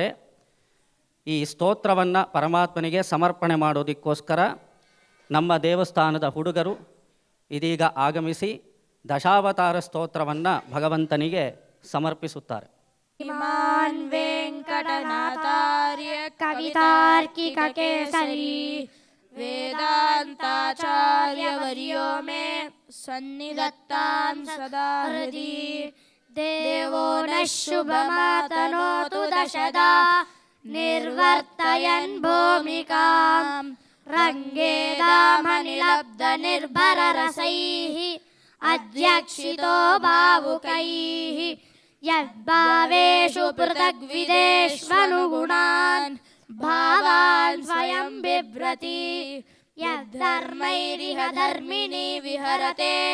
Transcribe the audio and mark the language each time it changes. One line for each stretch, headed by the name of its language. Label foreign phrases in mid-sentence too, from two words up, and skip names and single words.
Kannada: ಈ ಸ್ತೋತ್ರವನ್ನು ಪರಮಾತ್ಮನಿಗೆ ಸಮರ್ಪಣೆ ಮಾಡೋದಕ್ಕೋಸ್ಕರ ನಮ್ಮ ದೇವಸ್ಥಾನದ ಹುಡುಗರು ಇದೀಗ ಆಗಮಿಸಿ ದಶಾವತಾರ ಸ್ತೋತ್ರವನ್ನು ಭಗವಂತನಿಗೆ ಸಮರ್ಪಿಸುತ್ತಾರೆ.
Sanskrit: ಶ್ರೀಮಾನ್ ವೆಂಕಟನಾಥಾರ್ಯ ಕವಿತಾರ್ಕಿಕ ಕೇಸರಿ ವೇದಾಂತಾಚಾರ್ಯವರ್ಯೋ ಮೇ ಸನ್ನಿಧತ್ತಾಂ ಸದಾ ಹೃದಿ ದೇವೋ ನಃ ಶುಭಮಾತನೋತು ದಶದಾ ನಿರ್ವರ್ತಯನ್ ಭೂಮಿಕಾಂ ರಂಗೇದಾಮನಿಲಬ್ಧ ನಿರ್ಭರರಸೈಃ ಅಧ್ಯಕ್ಷಿತೋ ಭಾವುಕೈಃ ಯದ್ಭಾವೇಷು ಪೃಥಗ್ವಿದೇಷ್ವನುಗುಣಾನ್ ಭಾವಾನ್ ಸ್ವಯಂ ಬಿಭ್ರತಿ ಯದ್ಧರ್ಮೈರಿಹ ಧರ್ಮಿಣಿ ವಿಹರತೆ